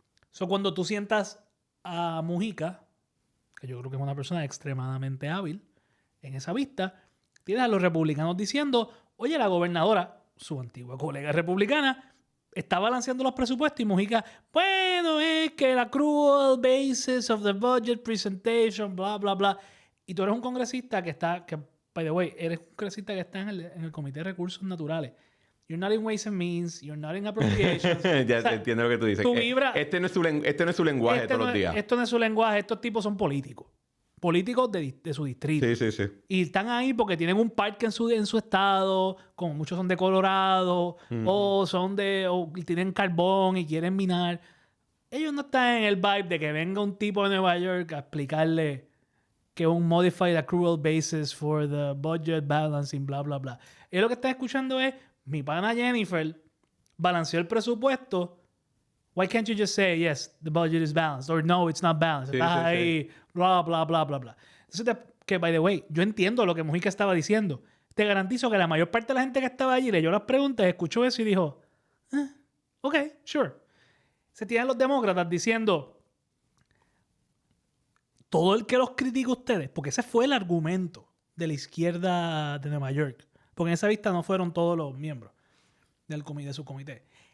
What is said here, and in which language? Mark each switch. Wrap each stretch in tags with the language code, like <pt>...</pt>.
<es>So, cuando tú sientas a Mujica, que yo creo que es una persona extremadamente hábil en esa vista, tienes a los republicanos diciendo, oye, la gobernadora, su antigua colega republicana, está balanceando los presupuestos y Mujica, bueno, es que la</es> <en>accrual basis of the budget presentation,</en> <es>bla, bla, bla. Y tú eres un congresista que está, que,</es> <en>by the way,</en> <es>eres un congresista que está en el Comité de Recursos Naturales.</es> <en>You're not in Ways and Means, you're not in Appropriations.</en> <es>Ya, o sea, entiendo lo que tú dices. Este no es su lenguaje todos los días. Esto no es su lenguaje. Estos tipos son políticos. Políticos de su distrito. Sí. Y están ahí porque tienen un parque en su estado, como muchos son de Colorado, o tienen carbón y quieren minar. Ellos no están en el vibe de que venga un tipo de Nueva York a explicarle que un</es> <en>modified accrual basis for the budget balancing,</en> <es>bla, bla, bla. Ellos lo que están escuchando es, mi pana Jennifer balanceó el presupuesto.</es> <en>Why can't you just say, yes, the budget is balanced? Or no, it's not balanced.</en> <es>Estás ahí, bla, bla, bla, bla, bla. Entonces, que,</es> <en>by the way,</en> <es>yo entiendo lo que Mujica estaba diciendo. Te garantizo que la mayor parte de la gente que estaba allí leyó las preguntas, escuchó eso y dijo,</es> <en>ok, sure.</en> <es>Se tienen los demócratas diciendo, todo el que los critica a ustedes, porque ese fue el argumento de la izquierda de Nueva York, porque en esa vista no fueron todos los miembros de su comité.</es>